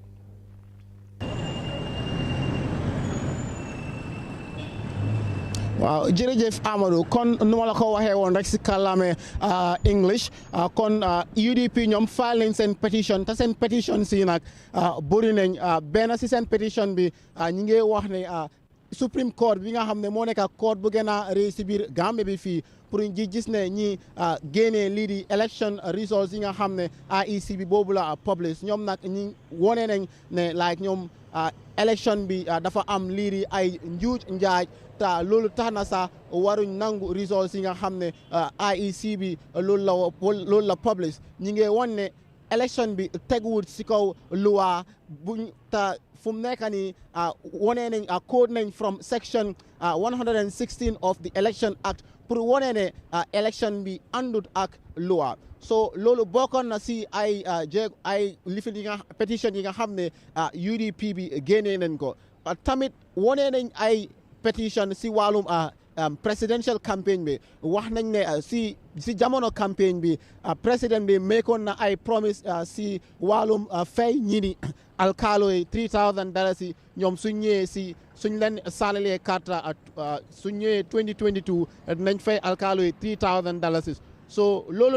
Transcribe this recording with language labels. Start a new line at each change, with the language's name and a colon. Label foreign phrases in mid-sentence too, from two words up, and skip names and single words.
Wolof: waaw jërëjëf Amadou kon nu ma la ko waxee woon rek si kàllaame English kon UDP ñoom file nañ seen petition te seen petition si nag bëri nañ benn si seen petition bi ñi ngi wax ne
English: Supreme Court
Wolof: bi nga xam ne moo nekk court bu gën a rëy si biir Gambie bi fii pour ñu gis ne ñi génnee lii di
English: election results
Wolof: yi nga xam ne IEC bi boobu la publish ñoom nag ñi wone nañ ne like ñoom election bi dafa am lii di ay njuuj njaaj te loolu tax na sax waruñ nangu results yi nga xam ne IEC bi loolu la publish ñi ngi won ne election bi teguwut si kaw loi buñ ta fu mu nekk nii wone nañ code nañ
English: from section 116 of the Election Act
Wolof: pour wone ne election bi àndut ak loi so loolu bokkoon na si ay lifin yi nga pétition yi nga xam ne UDP bi génnee nañ ko tamit wone nañ ay pétition si wàllum
English: presidential campaign
Wolof: bi wax nañ ne si jamono campaign bi président bi meekoon na ay promise si wàllum fay ñi di alkaalo yi $3,000 ñoom suñ ñëwee si suñ leen saalalee carte suñ ñëwee 2022 dinañ fay alkaalo yi $3,000 so loolu